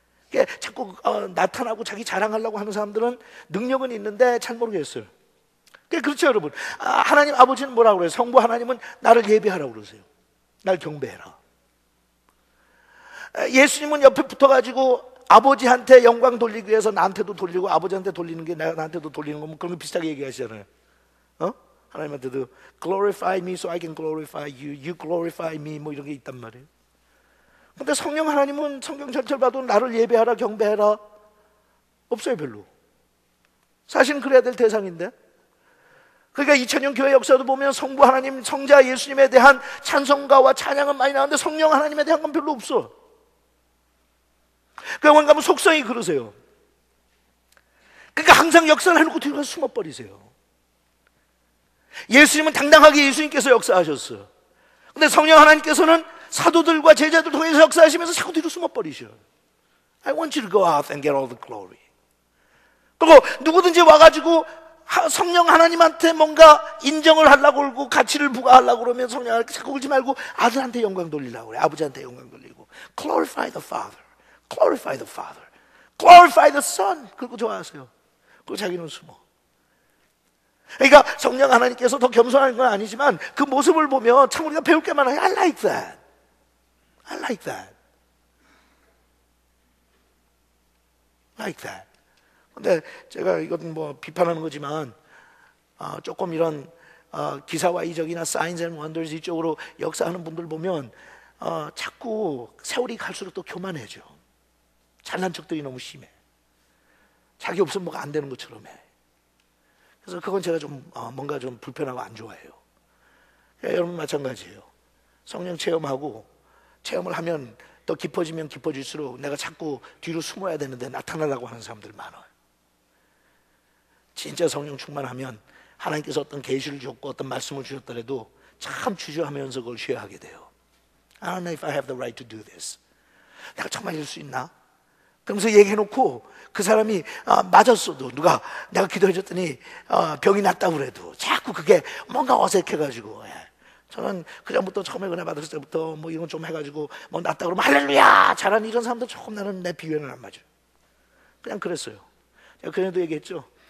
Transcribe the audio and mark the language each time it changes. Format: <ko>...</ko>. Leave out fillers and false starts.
<ko>그러니까 자꾸 나타나고 자기 자랑하려고 하는 사람들은 능력은 있는데 잘 모르겠어요. 그렇죠, 여러분. 하나님 아버지는 뭐라고 그래요? 성부 하나님은 나를 예배하라고 그러세요. 날 경배해라. 예수님은 옆에 붙어가지고 아버지한테 영광 돌리기 위해서 나한테도 돌리고 아버지한테 돌리는 게 나한테도 돌리는 거면 그런 거 비슷하게 얘기하시잖아요. 하나님한테도</ko> <en>glorify me so I can glorify you, you glorify me</en> <ko>뭐 이런 게 있단 말이에요. 근데 성령 하나님은 성경 전체를 봐도 나를 예배하라 경배해라 없어요. 별로. 사실은 그래야 될 대상인데. 그러니까 2000년 교회 역사도 보면 성부 하나님, 성자 예수님에 대한 찬송가와 찬양은 많이 나오는데 성령 하나님에 대한 건 별로 없어. 그러니까 가면 속성이 그러세요. 그러니까 항상 역사를 해놓고 뒤로 가서 숨어버리세요. 예수님은 당당하게 예수님께서 역사하셨어요. 근데 성령 하나님께서는 사도들과 제자들 통해서 역사하시면서 자꾸 뒤로 숨어버리셔.</ko> <en>I want you to go out and get all the glory.</en> <ko>그리고 누구든지 와가지고 성령 하나님한테 뭔가 인정을 하려고 그러고 가치를 부과하려고 그러면 성령 하나님께 자꾸 울지 말고 아들한테 영광 돌리려고 그래. 아버지한테 영광 돌리고</ko> <en>Glorify the Father, Glorify the Father, Glorify the Son.</en> <ko>그리고 좋아하세요. 그리고 자기는 숨어. 그러니까 성령 하나님께서 더 겸손한 건 아니지만 그 모습을 보면 참 우리가 배울 게 많아요.</ko> <en>I like that. I like that. Like that.</en> <ko>근데 제가 이건 뭐 비판하는 거지만 조금 이런 기사와 이적이나</ko> <en>Signs and Wonders</en> <ko>이쪽으로 역사하는 분들 보면 자꾸 세월이 갈수록 또 교만해져. 잘난 척들이 너무 심해. 자기 없으면 뭐가 안 되는 것처럼 해. 그래서 그건 제가 좀 뭔가 좀 불편하고 안 좋아해요. 여러분 마찬가지예요. 성령 체험하고 체험을 하면 더 깊어지면 깊어질수록 내가 자꾸 뒤로 숨어야 되는데 나타나려고 하는 사람들 많아요. 진짜 성령 충만하면 하나님께서 어떤 계시를 줬고 어떤 말씀을 주셨더라도 참 주저하면서 그걸 쉬어하게 돼요.</ko> <en>I don't know if I have the right to do this.</en> <ko>내가 정말 이럴 수 있나? 그러면서 얘기해놓고 그 사람이 맞았어도 누가 내가 기도해줬더니 병이 낫다고 그래도 자꾸 그게 뭔가 어색해가지고 저는 그전부터 처음에 은혜 받았을 때부터 뭐 이런 좀 해가지고 뭐 낫다 그러면 할렐루야 잘하는 이런 사람들 조금 나는 내 비유에는 안 맞아요. 그냥 그랬어요. 제가 그전에도 얘기했죠.</ko>